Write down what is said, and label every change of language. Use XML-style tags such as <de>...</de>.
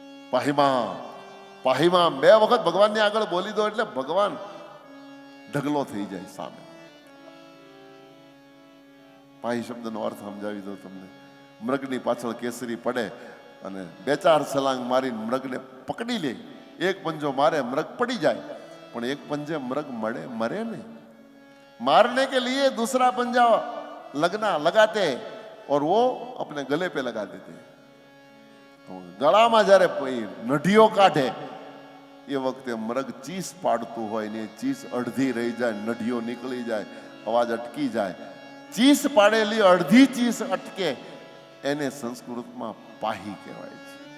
<gu>પાહીમાં પાહીમાં 2 વખત ભગવાનની આગળ બોલી દો એટલે ભગવાન ઢગલો થઈ જાય સામે. પાહી શબ્દનો અર્થ સમજાવી દો તમને. મૃગની પાછળ કેસરી પડે અને 2-4 છલાંગ મારીને મૃગને પકડી લે. એક પંજો મારે, મૃગ પડી જાય, પણ એક પંજે મૃગ મરે નહીં.</gu> <hi>मारने के लिए दूसरा पंजा लगाते और वो अपने गले पे लगा देते.</hi> <gu>तो गळाમાં જ્યારે નઢીઓ કાઢે એ વખતે મૃગ ચીસ પાડતું હોય ને ચીસ અડધી રહી જાય, નઢીઓ નીકળી જાય, અવાજ અટકી જાય. ચીસ પાડેલી અડધી ચીસ અટકે એને સંસ્કૃતમાં પાહી કહેવાય છે.</gu>